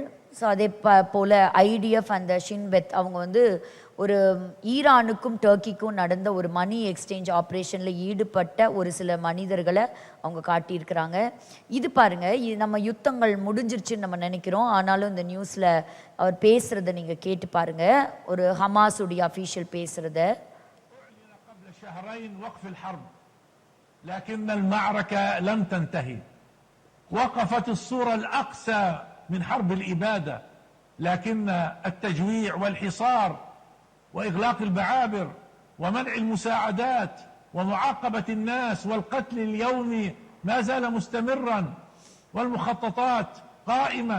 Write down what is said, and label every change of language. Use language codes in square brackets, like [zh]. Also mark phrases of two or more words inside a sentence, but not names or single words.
[ta] ஸோ அதே போல் ஐடிஎஃப் அந்த ஷின்பெத் அவங்க ஒரு ஈரானுக்கும் டர்க்கிக்கும் நடந்த ஒரு [en] money exchange operation-il [ta] ஈடுபட்ட ஒரு சில மனிதர்களை அவங்க காட்டியிருக்கிறாங்க. இது பாருங்கள், நம்ம யுத்தங்கள் முடிஞ்சிருச்சுன்னு நம்ம நினைக்கிறோம். ஆனாலும் இந்த நியூஸில் அவர் பேசுகிறத நீங்கள் கேட்டு பாருங்கள். ஒரு ஹமாஸுடைய அஃபீஷியல் பேசுகிறத. [ar] لكن المعركة لم تنتهي. وقفت الصورة الأقسى من حرب الإبادة، لكن التجويع والحصار وإغلاق المعابر ومنع المساعدات ومعاقبة الناس والقتل اليومي ما زال مستمرا والمخططات قائمة.